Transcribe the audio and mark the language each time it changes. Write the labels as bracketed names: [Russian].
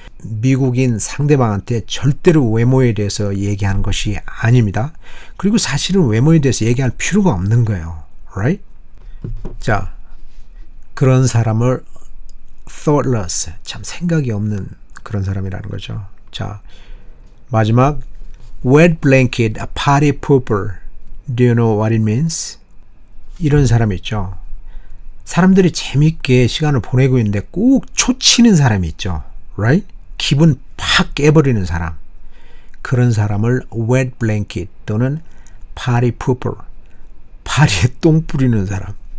[Korean] 미국인 상대방한테 절대로 외모에 대해서 얘기하는 것이 아닙니다. 그리고 사실은 외모에 대해서 얘기할 필요가 없는 거예요. [English] Right? [Korean] 자, 그런 사람을 thoughtless, 참 생각이 없는 그런 사람이라는 거죠. 자, 마지막 [English] wet blanket, a party pooper. Do you know what it means? [Korean] 이런 사람이 있죠. 사람들이 재밌게 시간을 보내고 있는데 꼭 초치는 사람이 있죠. [English] Right? [Korean] 기분 팍 깨버리는 사람. 그런 사람을 wet blanket 또는 party pooper, 파리에 똥 뿌리는 사람.